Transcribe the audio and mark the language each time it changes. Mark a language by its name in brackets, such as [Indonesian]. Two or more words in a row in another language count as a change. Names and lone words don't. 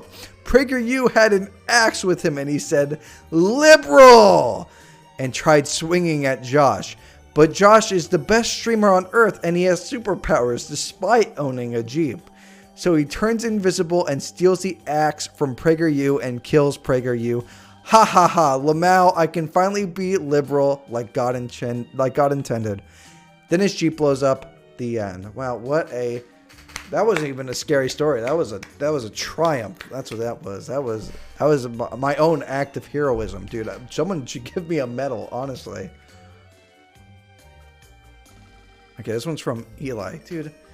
[English] PragerU had an axe with him and he said, "Liberal!" and tried swinging at Josh. But Josh is the best streamer on earth and he has superpowers despite owning a Jeep. So he turns invisible and steals the axe from PragerU and kills PragerU. Ha ha ha, Lamau, I can finally be liberal like God intended. Then his Jeep blows up. The end. Wow, that wasn't even a scary story. That was a triumph. That's what that was. That was my own act of heroism, dude. Someone should give me a medal, honestly. Okay, this one's from Eli, dude.